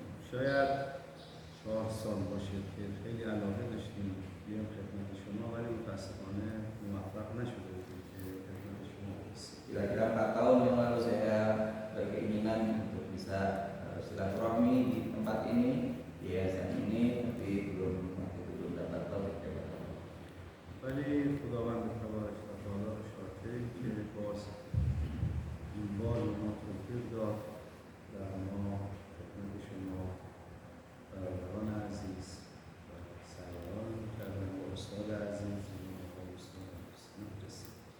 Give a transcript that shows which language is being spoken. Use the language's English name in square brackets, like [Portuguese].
[Persian] شاید 4 سال باشه که خیلی علاقه داشتیم بیام خدمت شما ولی متاسفانه موفق نشده بودیم که خدمت شما برسیم. [Indonesian] Kira-kira 4 tahun yang lalu saya berkeinginan untuk bisa silaturahmi di tempat ini, di yayasan ini, tapi waktu itu belum dapat taufik dari Allah. [Persian] ولی خداوند تبارک و تعالی رو شاکریم که باز این بار ما توفیق داد و ما خدمت شما برادران عزیز و سروران کردن و استاد عزیز و استاد عزیز رسید.